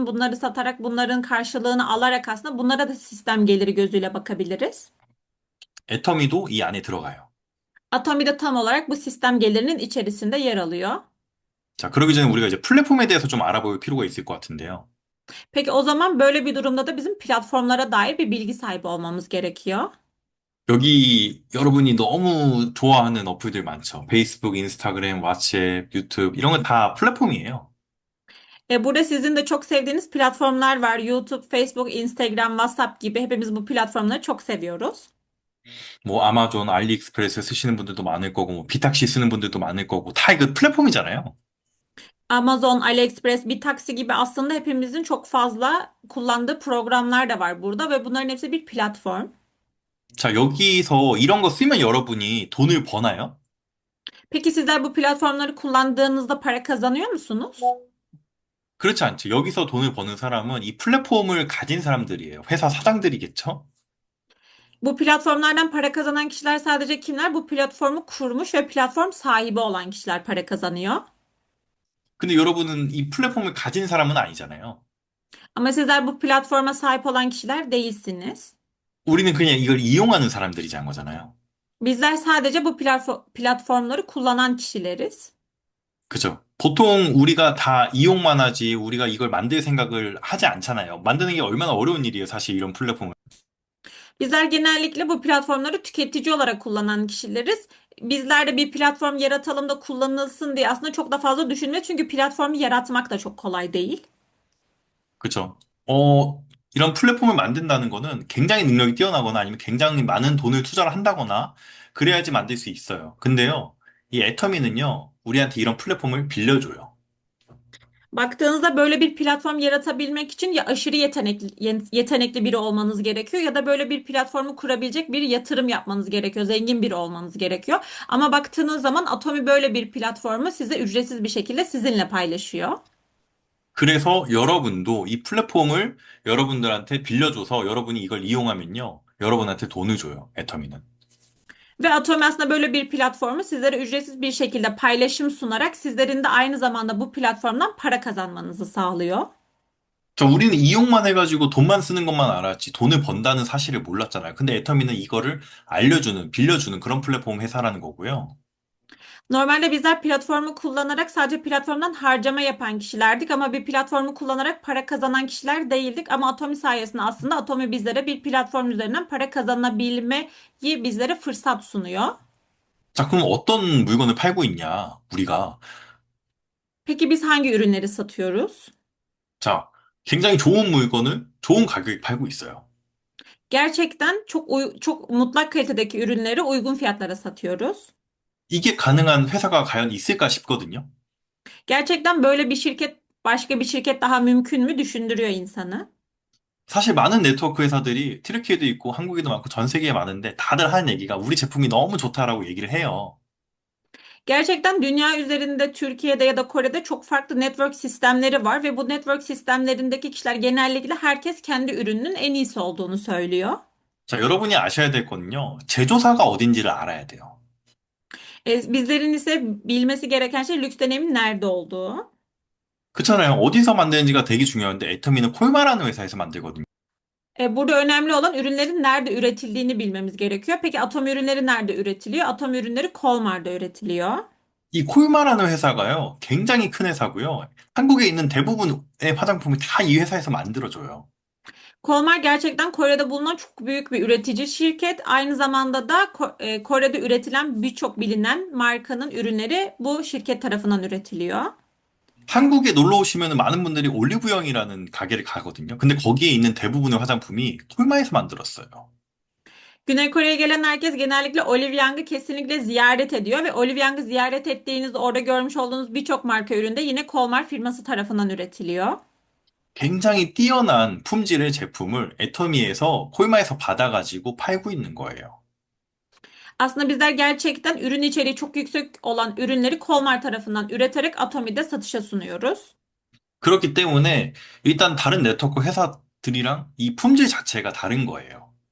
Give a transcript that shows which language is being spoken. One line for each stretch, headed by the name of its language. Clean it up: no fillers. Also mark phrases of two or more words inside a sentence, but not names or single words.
Turkish: Bunları satarak bunların karşılığını alarak aslında bunlara da sistem geliri gözüyle bakabiliriz.
Korean: 애터미도 이 안에 들어가요.
Turkish: Atomi de tam olarak bu sistem gelirinin içerisinde yer alıyor.
Korean: 자, 그러기 전에 우리가 이제 플랫폼에 대해서 좀 알아볼 필요가 있을 것 같은데요.
Turkish: Peki o zaman böyle bir durumda da bizim platformlara dair bir bilgi sahibi olmamız gerekiyor.
Korean: 여기 여러분이 너무 좋아하는 어플들 많죠. 페이스북, 인스타그램, 왓츠앱, 유튜브 이런 건 다 플랫폼이에요.
Turkish: Burada sizin de çok sevdiğiniz platformlar var. YouTube, Facebook, Instagram, WhatsApp gibi hepimiz bu platformları çok seviyoruz.
Korean: 뭐 아마존, 알리익스프레스 쓰시는 분들도 많을 거고, 뭐 비탁시 쓰는 분들도 많을 거고, 다 이거 플랫폼이잖아요.
Turkish: Amazon, AliExpress, bir taksi gibi aslında hepimizin çok fazla kullandığı programlar da var burada ve bunların hepsi bir platform.
Korean: 자, 여기서 이런 거 쓰면 여러분이 돈을 버나요?
Turkish: Peki sizler bu platformları kullandığınızda para kazanıyor musunuz?
Korean: 그렇지 않죠. 여기서 돈을 버는 사람은 이 플랫폼을 가진 사람들이에요. 회사 사장들이겠죠?
Turkish: Bu platformlardan para kazanan kişiler sadece kimler? Bu platformu kurmuş ve platform sahibi olan kişiler para kazanıyor.
Korean: 근데 여러분은 이 플랫폼을 가진 사람은 아니잖아요.
Turkish: Ama sizler bu platforma sahip olan kişiler değilsiniz.
Korean: 우리는 그냥 이걸 이용하는 사람들이자는 거잖아요.
Turkish: Bizler sadece bu platformları kullanan kişileriz.
Korean: 그죠? 보통 우리가 다 이용만 하지, 우리가 이걸 만들 생각을 하지 않잖아요. 만드는 게 얼마나 어려운 일이에요, 사실 이런 플랫폼을.
Turkish: Bizler genellikle bu platformları tüketici olarak kullanan kişileriz. Bizler de bir platform yaratalım da kullanılsın diye aslında çok da fazla düşünme. Çünkü platformu yaratmak da çok kolay değil.
Korean: 그죠? 이런 플랫폼을 만든다는 거는 굉장히 능력이 뛰어나거나 아니면 굉장히 많은 돈을 투자를 한다거나 그래야지 만들 수 있어요. 근데요, 이 애터미는요, 우리한테 이런 플랫폼을 빌려줘요.
Turkish: Baktığınızda böyle bir platform yaratabilmek için ya aşırı yetenekli biri olmanız gerekiyor ya da böyle bir platformu kurabilecek bir yatırım yapmanız gerekiyor. Zengin biri olmanız gerekiyor. Ama baktığınız zaman Atomi böyle bir platformu size ücretsiz bir şekilde sizinle paylaşıyor.
Korean: 그래서 여러분도 이 플랫폼을 여러분들한테 빌려줘서 여러분이 이걸 이용하면요, 여러분한테 돈을 줘요, 애터미는.
Turkish: Ve Atomi aslında böyle bir platformu sizlere ücretsiz bir şekilde paylaşım sunarak sizlerin de aynı zamanda bu platformdan para kazanmanızı sağlıyor.
Korean: 우리는 이용만 해가지고 돈만 쓰는 것만 알았지 돈을 번다는 사실을 몰랐잖아요. 근데 애터미는 이거를 알려주는, 빌려주는 그런 플랫폼 회사라는 거고요.
Turkish: Normalde bizler platformu kullanarak sadece platformdan harcama yapan kişilerdik ama bir platformu kullanarak para kazanan kişiler değildik. Ama Atomi sayesinde aslında Atomi bizlere bir platform üzerinden para kazanabilmeyi bizlere fırsat sunuyor.
Korean: 자, 그럼 어떤 물건을 팔고 있냐, 우리가.
Turkish: Peki biz hangi ürünleri satıyoruz?
Korean: 자, 굉장히 좋은 물건을 좋은 가격에 팔고 있어요.
Turkish: Gerçekten çok mutlak kalitedeki ürünleri uygun fiyatlara satıyoruz.
Korean: 이게 가능한 회사가 과연 있을까 싶거든요.
Turkish: Gerçekten böyle bir şirket başka bir şirket daha mümkün mü düşündürüyor insanı.
Korean: 사실 많은 네트워크 회사들이 트리키에도 있고 한국에도 많고 전 세계에 많은데 다들 하는 얘기가 우리 제품이 너무 좋다라고 얘기를 해요.
Turkish: Gerçekten dünya üzerinde Türkiye'de ya da Kore'de çok farklı network sistemleri var ve bu network sistemlerindeki kişiler genellikle herkes kendi ürününün en iyisi olduğunu söylüyor.
Korean: 자, 여러분이 아셔야 될 거는요. 제조사가 어딘지를 알아야 돼요.
Turkish: Bizlerin ise bilmesi gereken şey lüks deneyimin nerede olduğu.
Korean: 그렇잖아요. 어디서 만드는지가 되게 중요한데 애터미는 콜마라는 회사에서 만들거든요.
Turkish: Burada önemli olan ürünlerin nerede üretildiğini bilmemiz gerekiyor. Peki atom ürünleri nerede üretiliyor? Atom ürünleri Kolmar'da üretiliyor.
Korean: 이 콜마라는 회사가요. 굉장히 큰 회사고요. 한국에 있는 대부분의 화장품을 다 이 회사에서 만들어줘요.
Turkish: Kolmar gerçekten Kore'de bulunan çok büyük bir üretici şirket. Aynı zamanda da Kore'de üretilen birçok bilinen markanın ürünleri bu şirket tarafından üretiliyor.
Korean: 한국에 놀러 오시면 많은 분들이 올리브영이라는 가게를 가거든요. 근데 거기에 있는 대부분의 화장품이 콜마에서 만들었어요.
Turkish: Güney Kore'ye gelen herkes genellikle Olive Young'ı kesinlikle ziyaret ediyor ve Olive Young'ı ziyaret ettiğinizde orada görmüş olduğunuz birçok marka üründe yine Kolmar firması tarafından üretiliyor.
Korean: 굉장히 뛰어난 품질의 제품을 애터미에서 콜마에서 받아가지고 팔고 있는 거예요.
Turkish: Aslında bizler gerçekten ürün içeriği çok yüksek olan ürünleri Kolmar tarafından üreterek Atomi'de satışa sunuyoruz.
Korean: 그렇기 때문에 일단 다른 네트워크 회사들이랑 이 품질 자체가 다른 거예요.